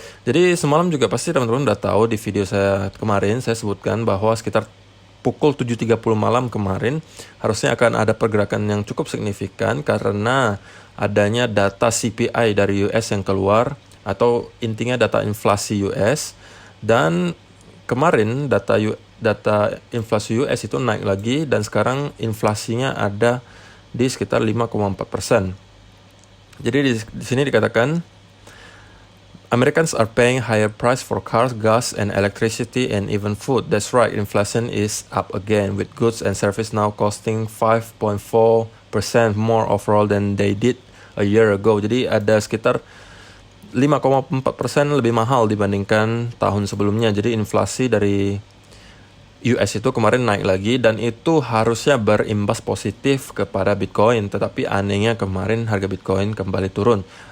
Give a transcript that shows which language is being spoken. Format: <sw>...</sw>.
<id>Jadi semalam juga pasti teman-teman udah tahu di video saya kemarin, saya sebutkan bahwa sekitar pukul 7.30 malam kemarin harusnya akan ada pergerakan yang cukup signifikan karena adanya data CPI dari US yang keluar, atau intinya data inflasi US. Dan kemarin data inflasi US itu naik lagi, dan sekarang inflasinya ada di sekitar 5,4%. Jadi di sini dikatakan</id> <en>Americans are paying higher price for cars, gas, and electricity, and even food. That's right, inflation is up again, with goods and service now costing 5.4% more overall than they did a year ago.</en> <id>Jadi ada sekitar 5,4% lebih mahal dibandingkan tahun sebelumnya. Jadi inflasi dari US itu kemarin naik lagi, dan itu harusnya berimbas positif kepada Bitcoin. Tetapi anehnya kemarin harga Bitcoin kembali turun.</id>